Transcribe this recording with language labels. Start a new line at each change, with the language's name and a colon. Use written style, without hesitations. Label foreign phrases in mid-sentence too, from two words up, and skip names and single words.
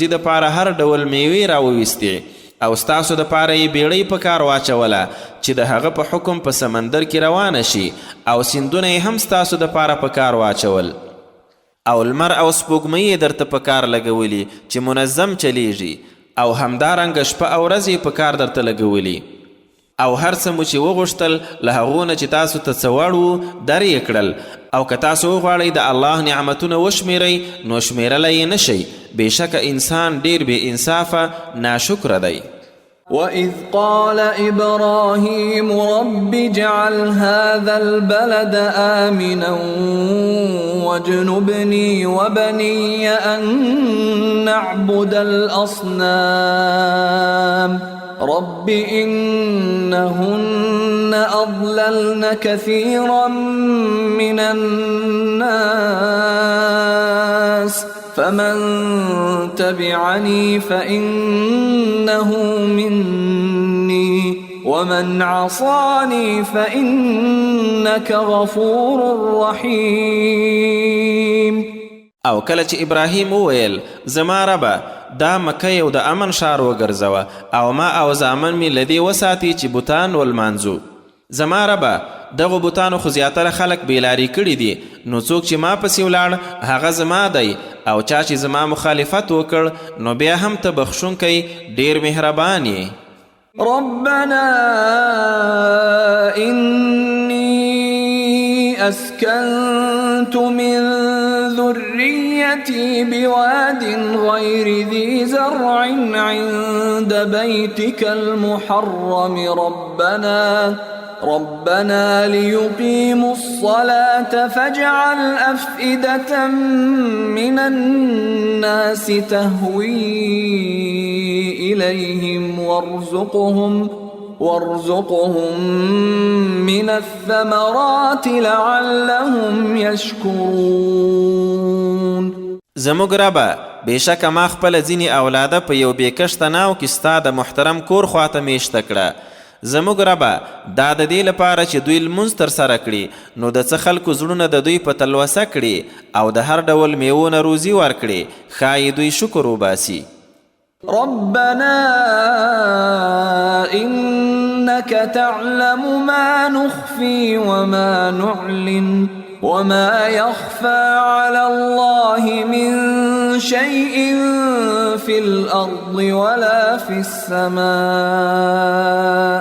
Pashto: دپاره هر ډول میوې راوویستې او ستاسو دپاره یې بیړۍ په کار واچوله چې د هغه په حکم په سمندر کې روانه شي او سیندونه یې هم ستاسو دپاره په کار واچول او لمر او سپوږمۍ یې درته په کار لګولي چې منظم چلیږي او همدارنګه شپه او ورځ یې په کار درته لګولي او هر څه مو چې وغوښتل له هغو نه چې تاسو ته څه وړ وو در یې کړل او که تاسو وغواړئ د الله نعمتونه وشمیرئ نو شمیرلی یې نشئ. بېشکه انسان ډیر بې انصافه ناشکره دی.
Arabic: وإذ قال إبراهيم رب اجعل هذا البلد آمنا واجنبني وبني أن نعبد الأصنام رب إنهن أضللن كثيرا من الناس فمن تبعني فإنه مني ومن عصاني فإنك غفور رحيم.
Pashto: او کله چې ابراهیم وویل زما ربه دا مکه یو د امن ښار وګرځوه او ما او زامن مې له دې وساتي چې بوتان ولمانځو. زما ربه دغو بوتانو خو زیاتره خلک بېلارې کړي دي نو څوک چې ما پسې ولاړ هغه زما دی او چا چې زما مخالفت وکړ نو بیا هم ته بخښونکی ډېر مهربان یې.
Arabic: ربنا إني أسكنت من ذريتي بواد غير ذي زرع عند بيتك المحرم ربنا ليقيموا الصلاة فاجعل أفئدة من الناس تهوي إليهم وارزقهم من الثمرات لعلهم يشكرون.
Pashto: زموږ ربه بېشکه ما خپله ځینې اولاده په یو بېکشته ناو کې ستا د محترم کور خواته میشته کړه. زموږ ربه دا د دې لپاره چې دوی لمونځ ترسره کړي نو د څه خلکو زړونه د دوی په تلوسه کړي او د هر ډول میوو نه روزي ورکړي، ښایي دوی شکر وباسي.
Arabic: ربنا إنك تعلم ما نخفي وما نعلن وما يخفى على الله من شيء في الأرض ولا في السماء.